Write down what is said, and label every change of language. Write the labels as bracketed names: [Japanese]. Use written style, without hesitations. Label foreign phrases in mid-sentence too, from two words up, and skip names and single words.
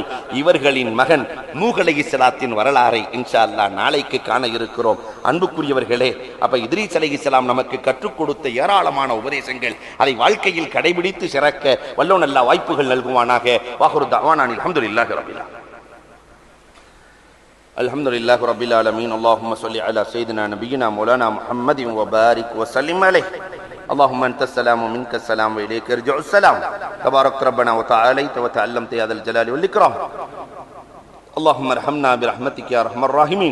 [Tamil] இவர்களின் மகன் நூஹ் அலைஹிஸ்ஸலாத்தின் வரலாறை [Arabic] إن شاء الله [Tamil] நாளைக்கு காண இருக்கிறோம். அன்புக்குரியவர்களே, அப்ப இத்ரீஸ் அலைஹிஸ்ஸலாம் நமக்கு கற்றுக் கொடுத்த ஏராளமான உபதேசங்கள், அதை வாழ்க்கையில் கடைபிடித்து சிறக்க வல்லோன் அல்லாஹ் வாய்ப்புகள் நல்குவானாக. [Arabic] وآخر دعوانا الحمد لله رب العالمين. الحمد لله رب العالمين. اللهم صل على سيدنا نبينا مولانا محمد وبارك وسلم عليه. اللهم انت السلام ومنك السلام واليك يرجع السلام. تبارك ربنا وتعاليت وتعلمت يا ذا الجلال والاكرام. اللهم ارحمنا برحمتك يا ارحم الراحمين.